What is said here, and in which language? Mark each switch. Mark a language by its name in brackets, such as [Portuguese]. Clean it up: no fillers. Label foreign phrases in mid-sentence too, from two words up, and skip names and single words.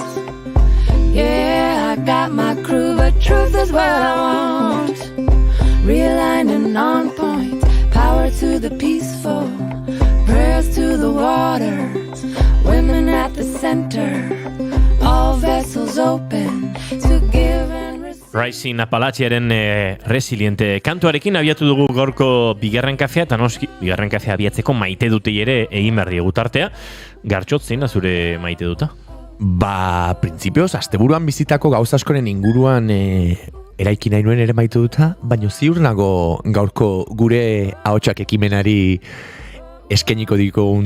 [English] Yeah, I got my crew, but truth is what I want. Realigned and on point, power to the peaceful, prayers to the waters, women at the center, all vessels open to give and receive. [Basque] Rising Apalachiaren resiliente kantuarekin abiatu dugu gaurko bigarren kafea, eta noski bigarren kafea abiatzeko maite dutei ere egin behar diegu tartea. Gartxot, zein da zure maite duta? Printzipioz, asteburuan bizitako gauza askoren inguruan eraiki nahi nuen ere maite duta, baino ziur nago gaurko gure ahotsak ekimenari eskeniko dikogun